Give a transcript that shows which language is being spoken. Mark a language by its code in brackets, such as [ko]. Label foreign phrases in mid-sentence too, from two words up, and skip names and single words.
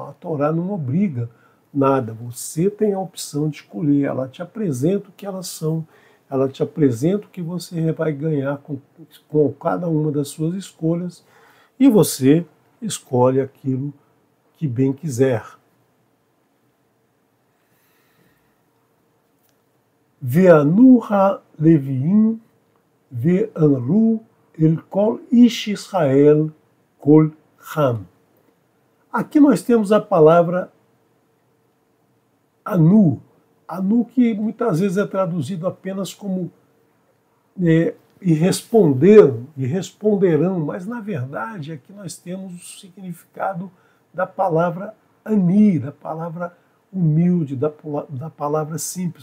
[pt] A Torá não obriga nada. Você tem a opção de escolher. Ela te apresenta o que elas são. Ela te apresenta o que você vai ganhar com cada uma das suas escolhas e você escolhe aquilo que bem quiser. [he] Ve'anu ha-leviim ve'anru el kol ish Israel kol ham. [pt] Aqui nós temos a palavra anu. Anu que muitas vezes é traduzido apenas como e responderão, mas na verdade aqui nós temos o significado da palavra ani, da palavra humilde, da palavra simples.